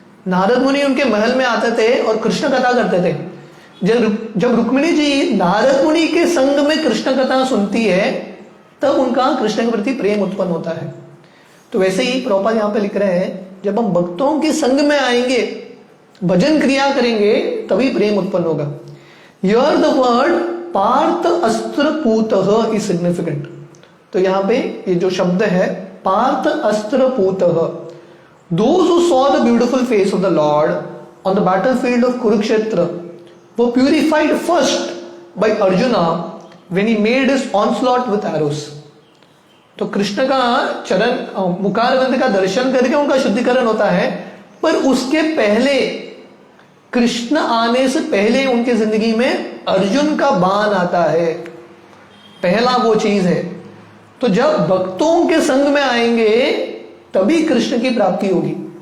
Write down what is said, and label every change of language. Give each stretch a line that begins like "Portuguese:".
Hindi: नारद मुनि उनके महल में आते थे और कृष्ण कथा करते थे। जब रुक्मिणी जी नारद मुनि के संग में कृष्ण कथा सुनती है, तब उनका कृष्ण के प्रति प्रेम उत्पन्न होता है। तो वैसे ही प्रभुपाद यहाँ पे लिख रहे हैं, जब हम भक्तों के संग में आएंगे, भजन क्रिया करेंगे, तभी प्रेम उत्पन्न होगा।
English: Here the word पार्थ अस्त्र पूतः इज सिग्निफिकेंट।
Hindi: तो यहाँ पे ये जो शब्द है
English: पार्थ अस्त्र पूतः, those who saw the beautiful face of the Lord on the battlefield of Kurukshetra were purified first by Arjuna when he made his onslaught with arrows।
Hindi: तो कृष्ण का चरण मुखारविंद का दर्शन करके उनका शुद्धिकरण होता है, पर उसके पहले, कृष्ण आने से पहले उनकी जिंदगी में अर्जुन का बाण आता है। पहला वो चीज है। तो जब भक्तों के संग में आएंगे तभी कृष्ण की प्राप्ति होगी।